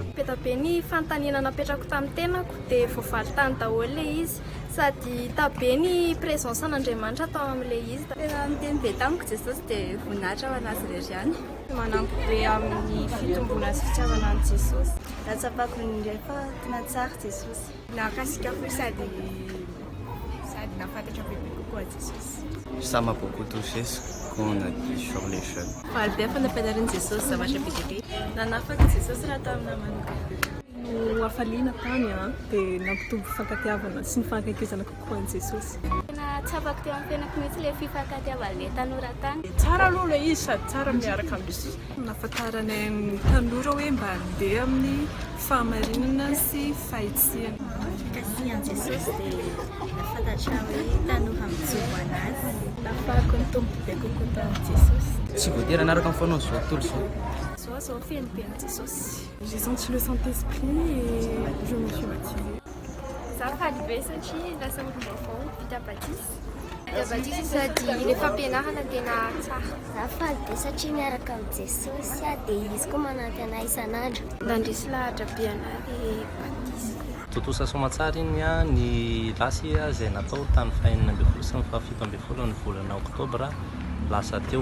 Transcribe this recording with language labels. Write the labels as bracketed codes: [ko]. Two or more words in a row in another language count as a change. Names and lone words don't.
[mg] Peta be ny fanontaniana napetrako tamin'ny tenako dia voavaly tany daholo ilay izy sady tabe ny présence an'Andriamanitra tao amin'ilay izy. Tena miteny be tamiko Jesosy dia voninahitra ho anazy irery ihany. Manampy be amin'ny fitombona sy fitiavana any Jesosy. Ratsapako indray fa tena tsara Jesosy. Nakasikako sady nafantatra bebe kokoa Jesosy. [fr] Ça m'a beaucoup touché ce qu'on a dit sur les jeunes. [mg] Faly be fanampianarin'i Jesosy zavatra be dia be. Nanafaka Jesosy raha tao amina manokana. No hafaliana tany dia nampitombo fankatiavana sy ny fankakizana kokoa an'i Jesosy. Tena tsapako teo amin'ny fiainako mihitsy ilay fifankatiavan'ilay tanora tany. Tsara aloha ilay izy sady tsara miaraka amin'ny nahafantaranay amin'ny tanora hoe mba handeha amin'ny fahamarinana sy fahitsihana. Kasi an'i Jesosy dia nafantatra hoe tanora mijoro anazy. Nafahako ny tombo be kokoa tao amin'i Jesosy. Tsy voatery anaraka amin'ny foanao zao tontolo zao. Zao feno be an'i Jesosy. [fr] J'ai senti le Saint-Esprit et je me suis baptisée. [mg] Ça faly be satria lasa olom-baovao vita batisa. Vita batisa sady ilay fampianarana tena tsara. Za faly be satria miaraka amin'ny Jesosy dia izy koa manampy anay isan'andro. Nandresy lahatra be anay batisa. Totosa somatsara iny ny lasy izay natao tany fahaenina ambin'ny folo sy ny fahafito ambin'ny folo ny volana oktobra lasa teo.